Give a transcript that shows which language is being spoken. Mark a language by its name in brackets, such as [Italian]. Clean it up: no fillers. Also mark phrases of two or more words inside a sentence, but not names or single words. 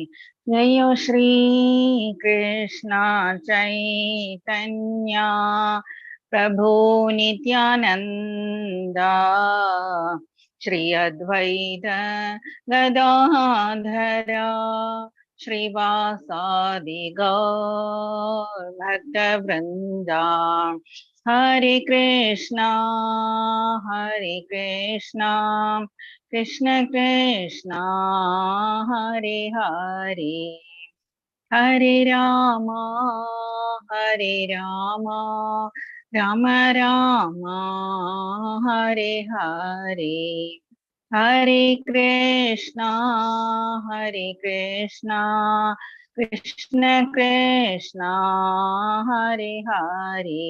[Sanskrit] ജയോ ശ്രീ കൃഷ്ണ ചൈതന്യ പ്രഭു നിത്യാനന്ദ ശ്രീ അദ്വൈത ഗദാധര ശ്രീവാസാദി ഗൗർ ഭക്തവൃന്ദ. ഹരേ കൃഷ്ണ കൃഷ്ണ കൃഷ്ണ ഹരേ ഹരേ, ഹരേ രാമ രാമ രാമ ഹരേ ഹരേ. ഹരേ കൃഷ്ണ കൃഷ്ണ കൃഷ്ണ ഹരേ ഹരേ.